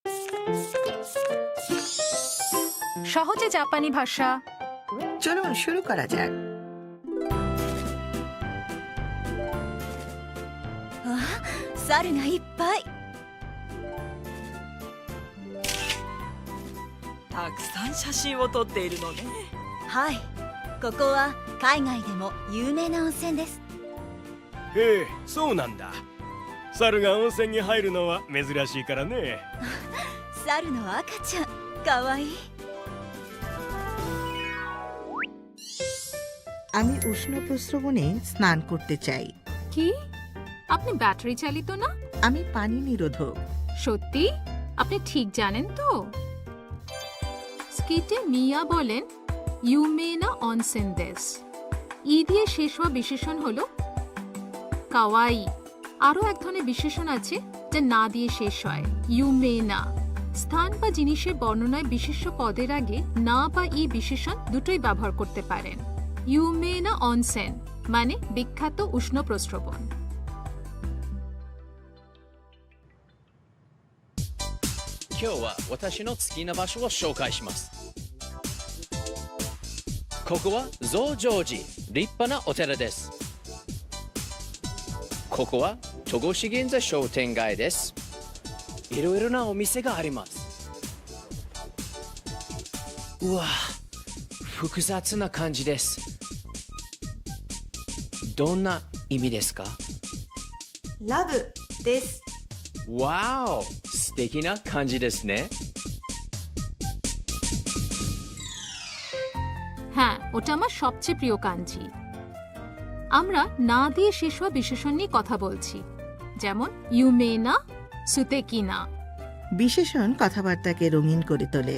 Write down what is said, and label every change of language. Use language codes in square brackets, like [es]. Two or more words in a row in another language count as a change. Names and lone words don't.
[bn] সহজে জাপানি ভাষা। চলুন শুরু করা যাক। [ja] 猿がいっぱい。たくさん写真を撮っているのね。はい、ここは海外でも有名な温泉です。へえ、そうなんだ。猿が温泉に入るのは珍しいからね。猿の赤ちゃん、かわいい。 [bn] আমি উষ্ণ প্রস্রবণে স্নান করতে চাই। কি? আপনি ব্যাটারি চালিত না? আমি পানি নিরোধক। সত্যি? আপনি ঠিক জানেন তো? স্কিটে মিয়া বলেন [ja] 有名な温泉です. [bn] ই দিয়ে শেষ হওয়া বিশেষণ হলো কাওয়াই। আরও এক ধরনের বিশেষণ আছে যা না দিয়ে শেষ হয়, ইউমেনা। স্থান বা জিনিসের বর্ণনায় বিশেষ্য পদের আগে না বা ই বিশেষণ দুটোই ব্যবহার করতে পারেন। [ja] 有名な温泉 [bn] মানে বিখ্যাত উষ্ণ প্রস্রবণ। [ja] 今日は私の好きな場所を紹介します。ここは増上寺、立派なお寺です。ここは戸越銀座商店街です。いろいろなお店があります。うわ、複雑な感じです。どんな意味ですか？ラブです。わお、素敵な感じですね。 [bn] হ্যাঁ, ওটা আমার সবচেয়ে প্রিয় কাঞ্জি। আমরা না দিয়ে শেষ হওয়া বিশেষণ নিয়ে কথা বলছি, যেমন [ja] 有名な、素敵な. [bn] বিশেষণ কথাবার্তাকে রঙিন করে তোলে।